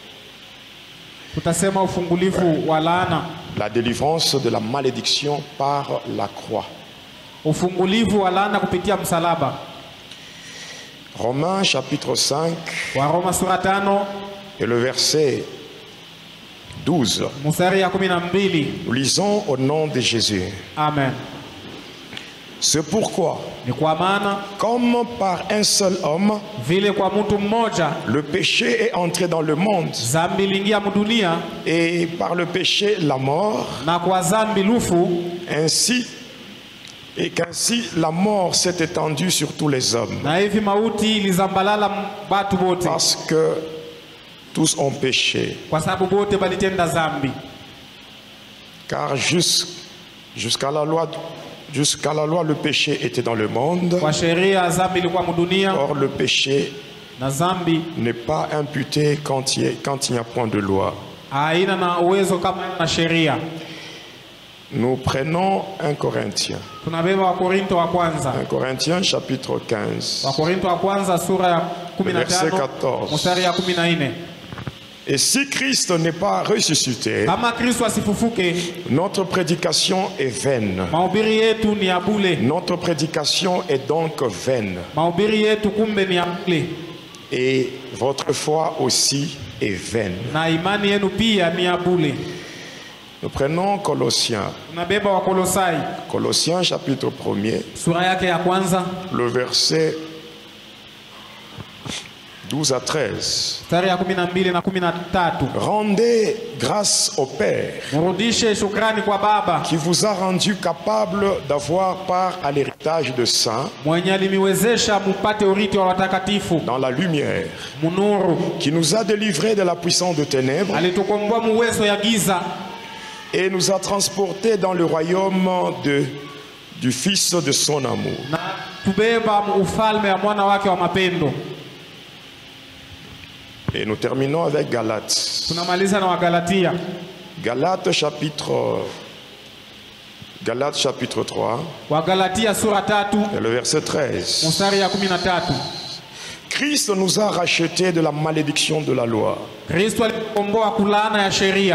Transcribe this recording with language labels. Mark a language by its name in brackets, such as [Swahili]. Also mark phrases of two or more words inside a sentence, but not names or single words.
[French] La délivrance de la malédiction par la croix. Romains chapitre 5 [Swahili] Waroma sura 5 [French] et le verset 12. [Swahili] mstari ya 12. [French] Nous lisons au nom de Jésus. Amen. C'est pourquoi, [Swahili] Ni kwa maana [French] comme par un seul homme, [Swahili] vile kwa mtu mmoja [French] le péché est entré dans le monde, [Swahili] zambi iliingia mdunia, [French] et par le péché la mort, [Swahili] na kwa zambi lufu, [French] qu'ainsi la mort s'est étendue sur tous les hommes. [Swahili] na hivi mauti ilizambalala batu bote, [French] Parce que tous ont péché. [Swahili] kwa sababu bote balitenda zambi. [French] Car jusqu'à la loi, le péché était dans le monde. [Swahili] Kwa sheria zambi ilikuwa mdunia, [French] Or, le péché [Swahili] na zambi [French] n'est pas imputé quand il n'y a point de loi. [Swahili] haina na uwezo kama na sheria. [French] Nous prenons 1 Corinthiens. [Swahili] Tunabeba Wakorinto wa kwanza. [French] 1 Corinthiens chapitre 15. [Swahili] Wakorinto wa kwanza sura ya [French] Verset 15 14. [Swahili] mstari ya 14. [French] Et si Christ n'est pas ressuscité, [Swahili] Kama Kristo asifufuke, [French] notre prédication est vaine. [Swahili] mahubiri yetu ni ya bure. [French] Notre prédication est donc vaine. [Swahili] Mahubiri yetu kumbe ni ya bure. [French] Et votre foi aussi est vaine. [Swahili] Na imani yenu pia ni ya bure. [French] Nous prenons Colossiens. [Swahili] Tunabeba Wakolosai [French] Colossiens chapitre 1er, [Swahili] sura yake ya kwanza [French] le verset 12 à 13. [Swahili] mstari ya 12 na 13. [French] Rendez grâce au Père [Swahili] Murudishe shukrani kwa Baba [French] qui vous a rendu capable d'avoir part à l'héritage de saints [Swahili] mwenye alimiwezesha mupate urithi wa watakatifu [French] dans la lumière, [Swahili] munuru, [French] qui nous a délivrés de la puissance de ténèbres [Swahili] alitukomboa muwezo ya giza [French] et nous a transportés dans le royaume du Fils de son amour. [Swahili] na tubeba ufalme ya mwana wake wa mapendo. [French] Et nous terminons avec Galates. [Swahili] Tunamaliza na Wagalatia. [French] Galates chapitre 3 [Swahili] Wagalatia sura 3 [French] et le verset 13. [Swahili] mstari ya 13. [French] Christ nous a rachetés de la malédiction de la loi, [Swahili] Kristo alikomboa kulana ya sheria,